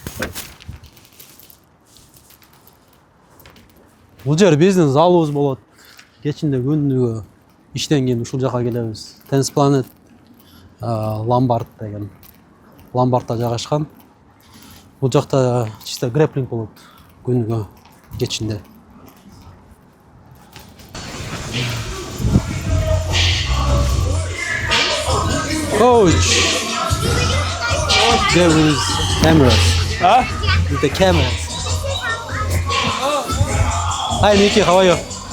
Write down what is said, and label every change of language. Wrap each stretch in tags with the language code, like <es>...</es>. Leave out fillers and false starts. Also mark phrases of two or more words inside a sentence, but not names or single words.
<ky>Бул жер бизнес залыбыз болот. Кечинде күндүгө иштен кийин ушул жака келебиз. Tennis Planet Ламбард деген. Ламбардта жайгашкан. Бул жакта чисто грэплинг болот күнүгө кечинде.</ky> <en>Coach. There is cameras. With the cameras. Hi Nikki, how are you?</en>